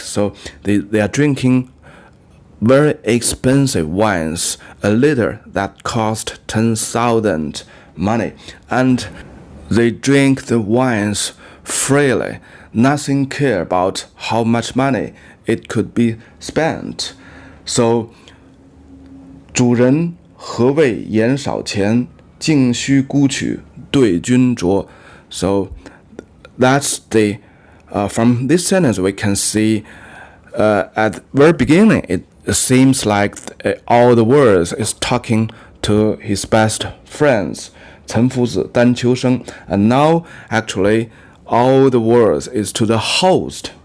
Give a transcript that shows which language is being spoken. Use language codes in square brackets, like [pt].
[en] So they are drinking very expensive wines, a liter that cost 10,000 money, and they drink the wines freely, nothing care about how much money it could be spent. [zh] So 主人何谓言少钱，径须沽取对君酌. [en] So that's the from this sentence we can see at the very beginning, it seems like all the words is talking to his best friends, 岑夫子,丹丘生, and now actually all the words is to the host.